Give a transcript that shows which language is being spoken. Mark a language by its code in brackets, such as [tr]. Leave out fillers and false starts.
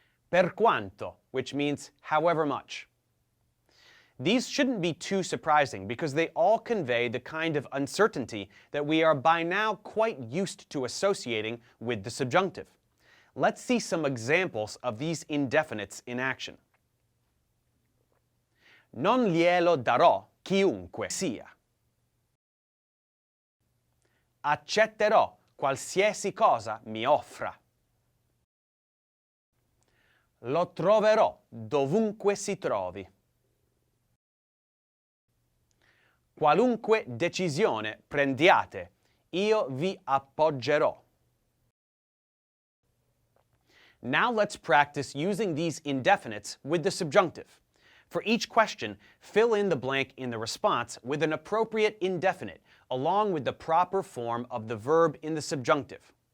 [en] Per quanto, which means however much. These shouldn't be too surprising because they all convey the kind of uncertainty that we are by now quite used to associating with the subjunctive. Let's see some examples of these indefinites in action. [it] Non glielo darò chiunque sia. Accetterò qualsiasi cosa mi offra. Lo troverò dovunque si trovi. Qualunque decisione prendiate, io vi appoggerò. [en] Now let's practice using these indefinites with the subjunctive. For each question, fill in the blank in the response with an appropriate indefinite, along with the proper form of the verb in the subjunctive.